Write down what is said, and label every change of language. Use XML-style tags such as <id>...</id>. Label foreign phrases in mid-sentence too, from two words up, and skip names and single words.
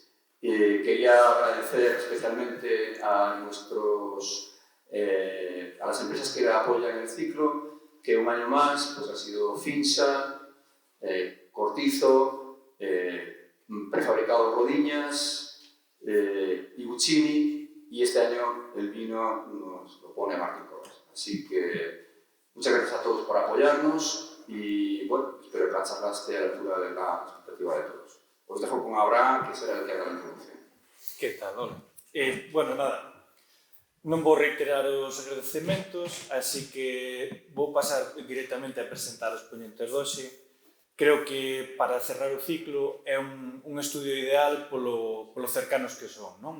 <es>Quería agradecer especialmente a las empresas que apoyan el ciclo, que un año más pues, ha sido Finsa, Cortizo, Prefabricado Rodiñas, Iguchini, y este año el vino nos lo pone Martín Corres. Así que muchas gracias a todos por apoyarnos y bueno, espero que la charla esté a la altura de la expectativa de todos. Os dejo con Abraham, que será el que haga la introducción. Que tal, hola.</es> <gl>Bueno, nada, non vou reiterar os agradecementos, así que vou pasar directamente a presentar os ponentes doxe. Creo que para cerrar o ciclo é un estudio ideal polo cercanos que son, non?</gl>